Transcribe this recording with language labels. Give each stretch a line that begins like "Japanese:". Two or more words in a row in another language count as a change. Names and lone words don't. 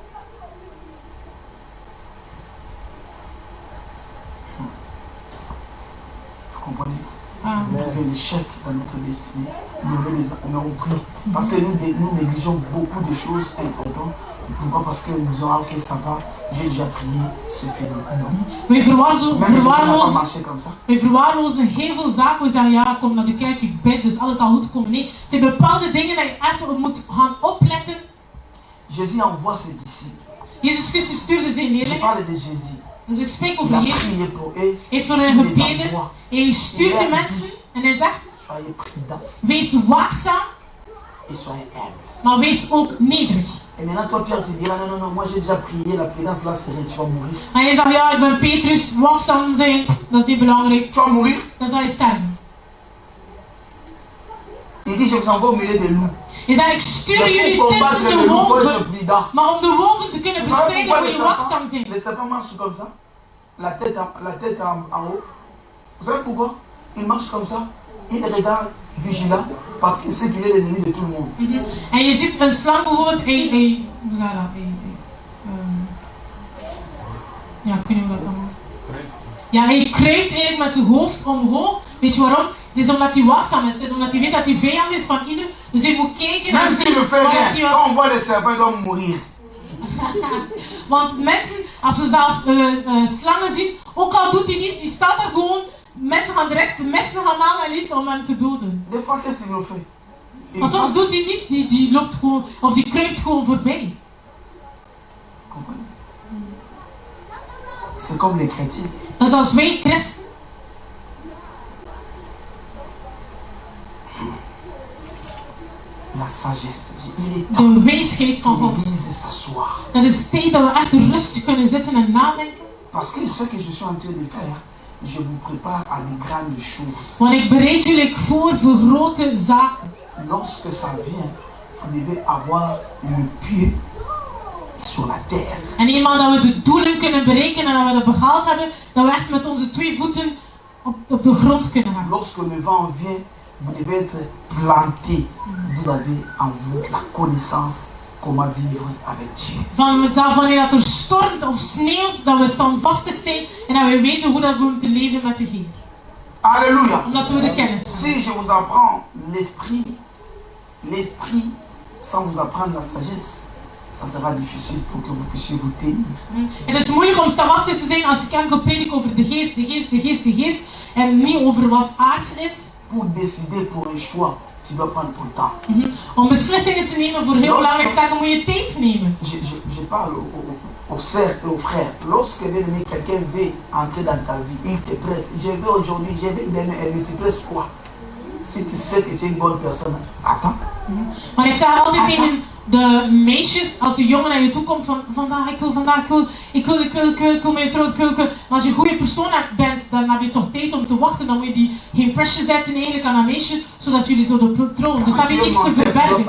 French: Vous comprenez? Ah. On fait l'échec dans notre destinée. On est pris. Parce que nous négligeons beaucoup de choses importantes. Pourquoi? Parce que nous disons, ah, ok, ça va, j'ai déjà prié, c'est fini. Non.
Dutch: Wij
French: Même Jésus n'a pas marché comme ça.
Dutch: verwaarlozen heel veel zaken. We zeggen, ja, kom naar de kerk, ik bid, dus alles zal goed komen. Nee, er zijn bepaalde dingen dat je echt op moet gaan opletten.
French: Jésus envoie ses disciples.
Dutch: Jezus Christus stuurde zijn
French: Je
Dutch: leerlingen.
French: parle de Jésus.
Dutch: Dus ik spreek
French: Il
Dutch: over
French: a
Dutch: Jezus.
French: prié pour eux.
Dutch: Hij heeft voor hen
French: Il les
Dutch: gebeden.
French: envoie.
Dutch: En hij stuurt de mensen. En hij zegt,
French: Soyez prudents
Dutch: wees waakzaam,
French: et soyez humbles.
Dutch: maar wees ook nederig.
French: Et maintenant, toi, Pierre, tu diras, non, non, non, moi j'ai déjà prié, la prudence là, c'est rien, tu vas mourir.
Dutch: En hij zegt, ja, ik ben Petrus, waakzaam zijn, dat is niet belangrijk.
French: Tu vas mourir.
Dutch: Dan zal je sterven.
French: Il dit, je vous envoie au milieu des loups.
Dutch: Hij zegt, ik stuur
French: Mais
Dutch: jullie
French: pour
Dutch: tussen
French: combattre
Dutch: de
French: le loup, il faut être
Dutch: wolven.
French: prudent.
Dutch: Maar om de wolven te kunnen
French: Vous savez
Dutch: bestrijden
French: pourquoi
Dutch: moet
French: les
Dutch: je waakzaam
French: serpents,
Dutch: zijn.
French: les serpents marchent comme ça? La tête en haut. Vous savez pourquoi? Il marche comme ça. Il regarde vigilant parce qu'il sait qu'il est l'ennemi de tout le monde.
Dutch: En je ziet een slang bijvoorbeeld, hoe zeg je dat? Ja, ik weet niet hoe dat dan moet. Ja, hij kruipt eigenlijk met zijn hoofd omhoog. Weet je waarom? Het is omdat hij waakzaam is. Het is omdat hij weet dat hij vijand is van ieder. Dus hij moet kijken
French: Même
Dutch: en
French: s'il ne fait rien, quand on voit les serpents, ils doivent mourir.
Dutch: Want mensen, als we zelf slangen zien, ook al doet hij niets, die staat daar gewoon. Mensen gaan direct de messen gaan halen en iets om hem te doden.
French: Des fois, qu'est-ce qu'il nous fait? Il
Dutch: Maar soms
French: passe.
Dutch: doet hij niets, die loopt gewoon, of die kruipt gewoon voorbij.
French: Comprenez? C'est comme les chrétiens.
Dutch: Dat is als wij christen.
French: La sagesse de Dieu. Il est temps
Dutch: De wijsheid van
French: que
Dutch: God.
French: l'Église s'assoie.
Dutch: Dat is tijd dat we echt rustig kunnen zitten en nadenken.
French: Parce que ce que je suis en train de faire, je vous prépare à des grandes choses.
Dutch: Want ik bereid jullie voor grote zaken.
French: Lorsque ça vient, vous devez avoir le pied sur la terre.
Dutch: En eenmaal dat we de doelen kunnen bereiken en dat we dat behaald hebben, dat we echt met onze 2 voeten op de grond kunnen gaan.
French: Lorsque le vent vient, vous devez être planté. Vous avez en vous la connaissance comment vivre avec Dieu.
Dutch: Wanneer dat er stormt of sneeuwt, dat we standvastig zijn en dat we weten hoe dat we moeten leven met de Heer.
French: Alléluia.
Dutch: Omdat we de kennis hebben.
French: Si je vous apprends l'esprit sans vous apprendre la sagesse, ça sera difficile pour que vous puissiez vous tenir.
Dutch: Het is moeilijk om standvastig te zijn als ik enkel predik over de geest, de geest, de geest, de geest en niet over wat aards is.
French: Pour décider pour un choix, tu dois prendre ton temps.
Dutch: Om beslissingen te nemen voor heel belangrijk zaken moet je tijd nemen.
French: Je parle aux sœurs et aux frères. Lorsque quelqu'un veut entrer dans ta vie, il te presse. Je veux aujourd'hui, je veux demain, mais tu presses quoi? Si tu sais que tu es une bonne personne, attends.
Dutch: Maar ik zeg altijd tegen de meisjes, als de jongen naar je toe komt van vandaag, ik wil met je trouwen, maar als je een goede persoon bent, dan heb je toch tijd om te wachten, dan moet je die geen pressure zetten eigenlijk aan een meisje, zodat jullie zouden trouwen. Dus dan heb je iets te verbergen.